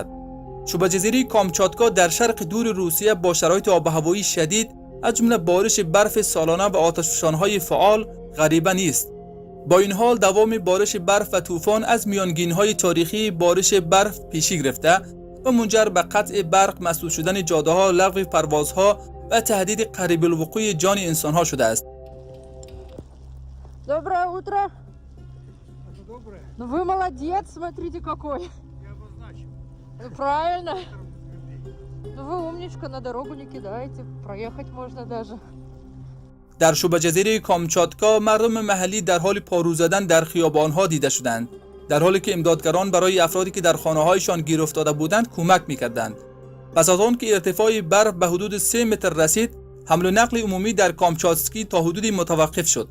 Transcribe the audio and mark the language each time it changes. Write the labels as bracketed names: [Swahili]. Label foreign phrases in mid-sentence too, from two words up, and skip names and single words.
[Persian] شبه جزیره کامچاتکا در شرق دور روسیه با شرایط آب و هوایی شدید از جمله بارش برف سالانه و آتشفشان‌های فعال غریبه نیست. با این حال دوام بارش برف و طوفان از میانگین‌های تاریخی بارش برف پیشی گرفته و منجر به قطع برق، مسدود شدن جاده‌ها، لغو پروازها و تهدید قریب الوقوع جان انسان‌ها شده است. [Russian] Доброе утро. Это доброе. Ну вы молодец, смотрите какой. Я обозначу. Правильно. Ну вы умничка, на дорогу не кидаете, проехать можно даже. [Persian] در شبه جزیره کامچاتکا مردم محلی در حال پارو زدن در خیابان‌ها دیده شدند، در حالی که امدادگران برای افرادی که در خانه‌هایشان گیر افتاده بودند کمک می‌کردند. پس از آن که ارتفاع برف به حدود 3 متر رسید، حمل و نقل عمومی در کامچاتسکی تا حدودی متوقف شد.